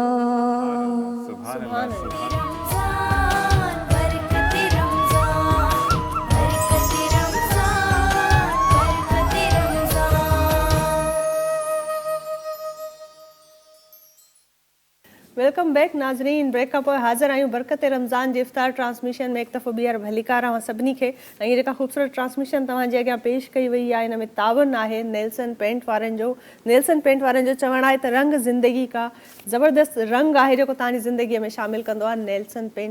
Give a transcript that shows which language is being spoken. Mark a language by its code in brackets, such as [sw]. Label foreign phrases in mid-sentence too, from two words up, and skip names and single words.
[ar] سبحان اللہ، سبحان اللہ۔ [en] welcome back [sd] ناظرین، بریک खां पोइ हाज़िर आहियूं बरकत रमज़ान जे इफ़्तार ट्रांसमिशन में। हिकु दफ़ो ॿीहर भलीकार तव्हां सभिनी खे। ऐं हीअ जेका ख़ूबसूरत ट्रांसमिशन तव्हांजे अॻियां पेश कई वई आहे, हिन में तावन आहे नेल्सन पेंट वारनि जो। नेल्सन पेंट वारनि जो चवणु आहे त [ur] रंग ज़िंदगी का ज़बरदस्त रंग [sd] आहे जेको तव्हांजी ज़िंदगीअ में शामिलु कंदो आहे नेल्सन पेंट।